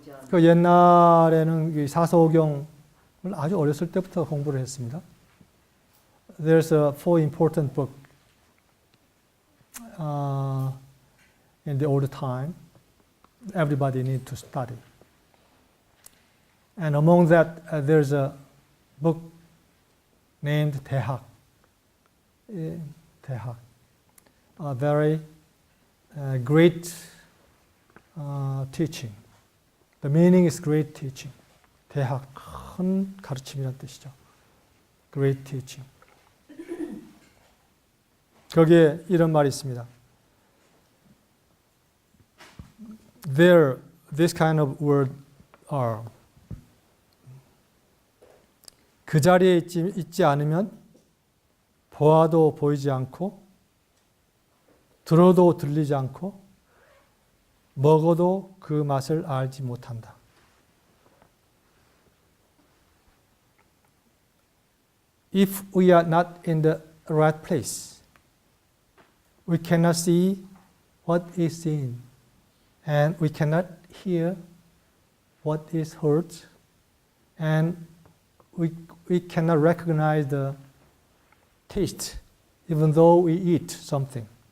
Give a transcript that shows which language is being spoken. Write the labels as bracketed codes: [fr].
[ko] 그 옛날에는 이 사서오경을 아주 어렸을 때부터 공부를 했습니다. [en] There's a four important book in the old time. Everybody need to study. And among that, there's a book named 대학. 대학. A very great teaching. The meaning is great teaching. [ko] 대학, 큰 가르침이라는 뜻이죠. [en] Great teaching. [ko] 거기에 이런 말이 있습니다. [en] There, this kind of word are. [ko] 그 자리에 있지 않으면 보아도 보이지 않고 들어도 들리지 않고 먹어도 그 맛을 알지 못한다. [en] If we are not in the right place, we cannot see what is seen, and we cannot hear what is heard, and we cannot recognize the taste, even though we eat something.